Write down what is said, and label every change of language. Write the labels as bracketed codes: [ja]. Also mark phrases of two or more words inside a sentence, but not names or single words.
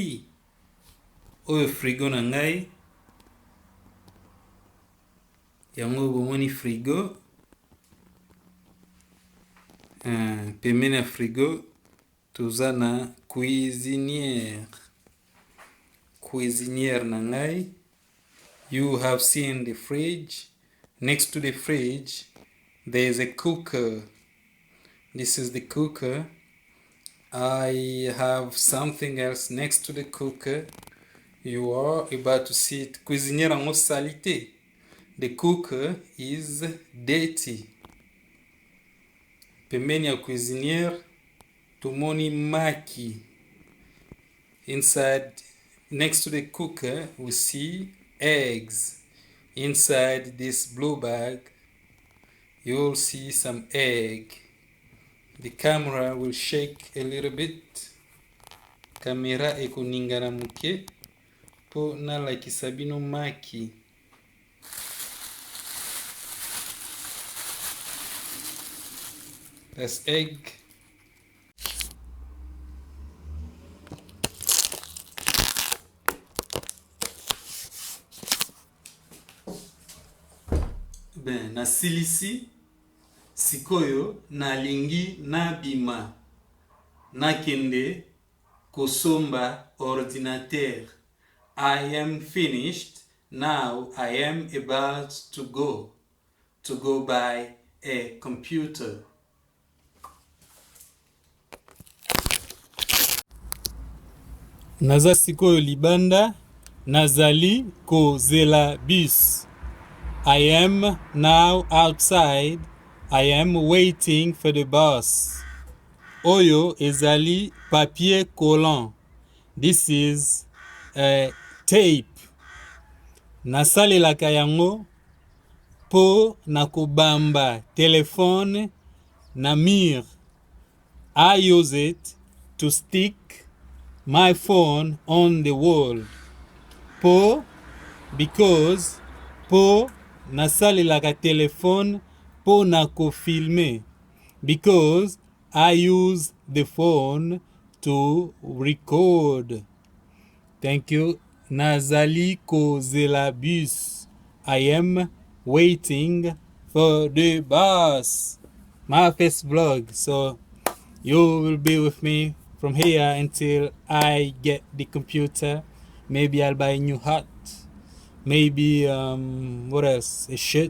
[ln] Oyo frigo na ngai. Yango bomoni frigo. Pembeni ya frigo toza na cuisinière na ngai. [en] You have seen the fridge. Next to the fridge there is a cooker. This is the cooker. I have something else next to the cooker. You are about to see it. [fr] Cuisinière en salité. [en] The cooker is dirty. [ln] Pembeni ya cuisinière tomoni maki. [en] Inside, next to the cooker, we see eggs. Inside this blue bag, you'll see some egg. The camera will shake a little bit. [ln] Kamera ekoningana muke po nalakisa bino maki. [en] That's egg. [ln] Ben, nasilisi sikoyo nalingi nabima nakende kosomba ordinateur. [en] I am finished. Now I am about to go buy a computer. [ln] Naza sikoyo libanda nazali kozela bus. [en] I am now outside. I am waiting for the bus. [ln] Oyo ezali papier collant. [en] This is tape. [ln] Nasalelaka yango po nakobamba telephone na mur. [en] I use it to stick my phone on the wall. [ln] Because nasalelaka telephone po nako filme. [en] Because I use the phone to record. Thank you. [ln] Nazali kozela bus. [en] I am waiting for the bus. My first vlog, so you will be with me from here until I get the computer. Maybe I'll buy a new hat. Maybe what else? A shirt.